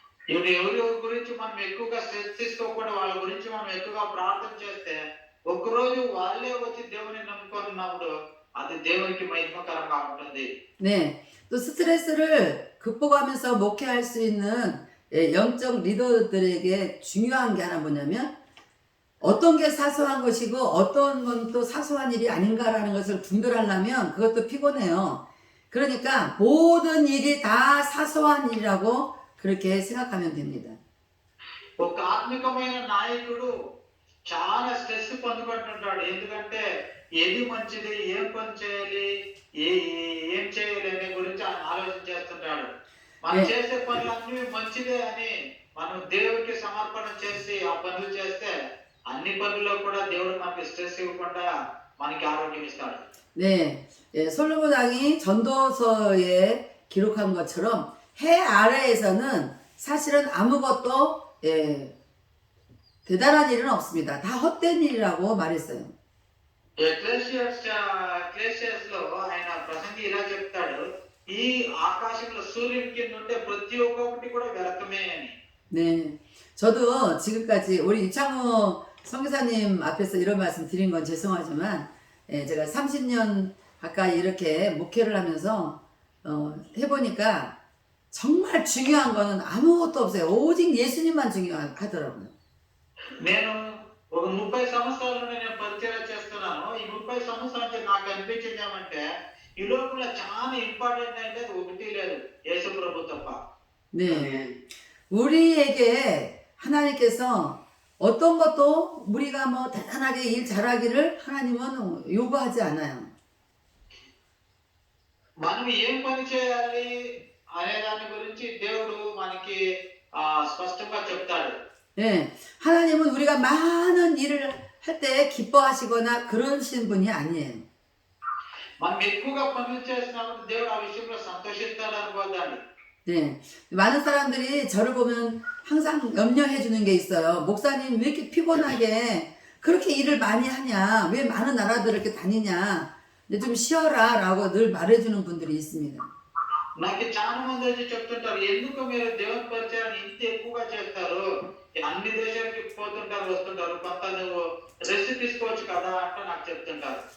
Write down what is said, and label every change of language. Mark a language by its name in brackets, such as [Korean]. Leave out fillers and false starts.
[Telugu] ఇప్పుడు ఎవరి గురించి మనం ఎక్కువగా స్ట్రెస్ తీసుకోకుండా వాళ్ళ గురించి మనం ఎక్కువగా ప్రార్థన చేస్తే ఒక్కరోజు వాళ్ళే వచ్చి దేవుని నమ్ముకున్నప్పుడు అది దేవునికి మహిమకరంగా ఉంటుంది. [Korean] 네, 또 스트레스를 극복하면서 목회할 수 있는 예, 영적 리더들에게 중요한 게 하나 뭐냐면 어떤 게 사소한 것이고 어떤 건 또 사소한 일이 아닌가라는 것을 분별하려면 그것도 피곤해요. 그러니까 모든 일이 다 사소한 일이라고 그렇게 생각하면 됩니다. [Telugu] ఒక ఆత్మికమైన నాయకుడు చాలా స్ట్రెస్ పొందుకుంటుంటాడు. ఎందుకంటే ఏది మంచిది, ఏం పని చేయాలి, ఏం చేయాలి అనే గురించి ఆయన ఆలోచన చేస్తుంటాడు. మనం [Korean] 예, [Telugu] చేసే పనులన్నీ మంచిదే అని మనం దేవుడికి సమర్పణ చేసి ఆ పనులు చేస్తే అన్ని పనుల్లో కూడా దేవుడు మనకి స్ట్రెస్ ఇవ్వకుండా మనకి ఆరోగ్యం ఇస్తాడు. [Korean] 네, 예, 솔로몬 왕이 전도서에 기록한 것처럼 해 아래에서는 사실은 아무것도 예, 대단한 일은 없습니다. 다 헛된 일이라고 말했어요. [Telugu] ఎక్లేసియస్ లో ఆయన ప్రసంగి ఇలా చెప్తాడు, ఈ ఆకాశంలో సూర్యుని కింద ఉండే ప్రతి ఒక్కటి కూడా వ్యర్థమే అని. [Korean] 네, 저도 지금까지 우리 이창호 선교사님 앞에서 이런 말씀 드린 건 죄송하지만 예, 제가 30년 가까이 이렇게 목회를 하면서 해보니까 정말 중요한 거는 아무것도 없어요. 오직 예수님만 중요하더라고요. [Telugu] నేను ఒక 30 సంవత్సరాల నుండి నేను పరిచయం చేస్తున్నాను. ఈ 30 సంవత్సరాల నుంచి నాకు అనిపించింది ఏమంటే ఈ లోపల చాలా ఇంపార్టెంట్ అంటే అది ఒకటి లేదు, యేసు ప్రభు తప్ప. [Korean] 네, 우리에게 하나님께서 어떤 것도 우리가 뭐 대단하게 일 잘하기를 하나님은 요구하지 않아요. [Telugu] మనం ఏం పని చేయాలి అనే దాని గురించి దేవుడు మనకి స్పష్టంగా చెప్తాడు. [Korean] 예, 하나님은 우리가 많은 일을 할 때 기뻐하시거나 그러신 분이 아니에요. [Telugu] మనం ఎక్కువగా పనులు చేసినప్పుడు దేవుడు ఆ విషయంలో సంతోషిస్తాడు అనుకోదాన్ని. [Korean] 네, 많은 사람들이 저를 보면 항상 염려해 주는 게 있어요. 목사님 왜 이렇게 피곤하게 그렇게 일을 많이 하냐? 왜 많은 나라들을 이렇게 다니냐? 이제 좀 쉬어라 라고 늘 말해주는 분들이 있습니다. [Telugu] నాకు చాలా మంది వచ్చి చెప్తుంటారు, ఎందుకు మీరు దేవుని పరిచయాన్ని ఇంత ఎక్కువగా చేస్తారు, అన్ని దేశాలకి పోతుంటారు వస్తుంటారు, కొంత నువ్వు రెస్ట్ తీసుకోవచ్చు కదా అంటే నాకు చెప్తుంటారు.